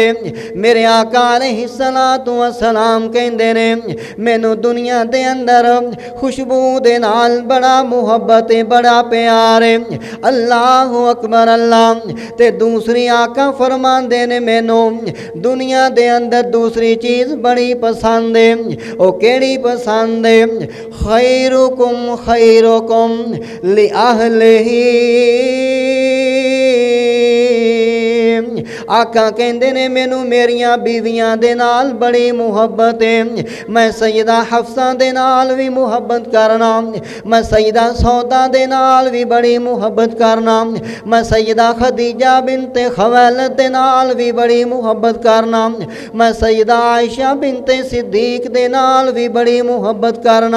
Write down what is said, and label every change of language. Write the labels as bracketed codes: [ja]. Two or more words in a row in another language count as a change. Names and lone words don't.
[pa] میرے آقا [ar] عليه الصلاة والسلام [pa] کہندے نے مینوں دنیا دے اندر خوشبو دے نال بڑا محبت ہے، بڑا پیار ہے. [ar] الله أكبر الله. [pa] تے دوسری آقا فرماندے نے مینوں دنیا دے اندر دوسری چیز بڑی پسند ہے. او کیڑی پسند ہے? [ar] خيركم خيركم لأهله. [pa] آقا کہتے نے مینوں میریاں بیویاں دے نال بڑی محبت ہے. میں سیدہ حفصہ دے نال بھی محبت کرنا، میں سیدہ سودہ دے نال بھی بڑی محبت کرنا، میں سیدہ خدیجہ بنت خویلد دے نال بھی بڑی محبت کرنا، میں سیدہ عائشہ بنت صدیق دے نال بھی بڑی محبت کرنا.